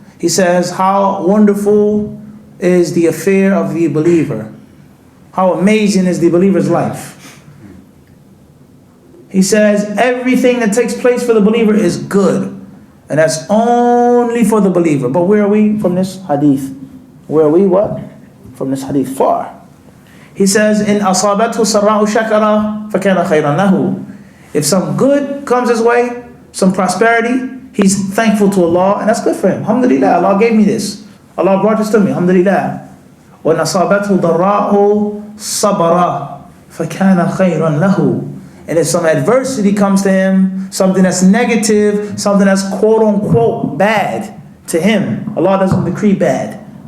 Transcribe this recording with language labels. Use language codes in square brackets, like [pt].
[en] He says, how wonderful is the affair of the believer. How amazing is the believer's life. He says, everything that takes place for the believer is good. And that's only for the believer. But where are we from this hadith? Where are we what? From this hadith far. He says, in [ar] أَصَابَتْهُ سَرَّاءُ شَكَرًا فَكَانَ خَيْرًا لَهُ. [en] If some good comes his way, some prosperity, he's thankful to Allah, and that's good for him. Alhamdulillah, Allah gave me this. Allah brought this to me. [ar] Alhamdulillah. وَإِنْ أَصَابَتْهُ ضَرَّاءُ صَبَرًا فَكَانَ خَيْرًا لَهُ. [en] And if some adversity comes to him, something that's negative, something that's quote unquote bad to him, Allah doesn't decree bad.